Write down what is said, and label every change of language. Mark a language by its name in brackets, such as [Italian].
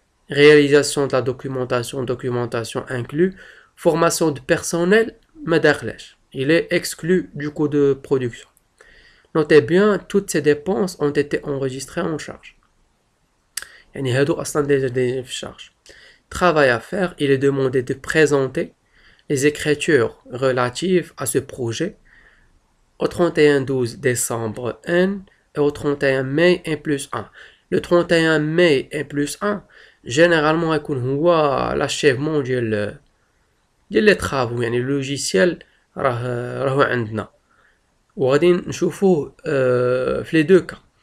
[French] Réalisation de la documentation inclus. Formation de personnel, il est exclu du coût de production. Notez bien, toutes ces dépenses ont été enregistrées en charge. [Arabic] يعني هادو أصلا [French] déjà [Arabic] في charge. [French] Travail à faire, il est demandé de présenter les écritures relatives à ce projet au 31-12 décembre N et au 31 mai N+1. Le 31 mai N+1 généralement [Arabic] يكون هو [French] l'achèvement [Arabic] ديال لي travaux، يعني اللوجيسيال راهو عندنا وغادي نشوفوه في لي دو كا.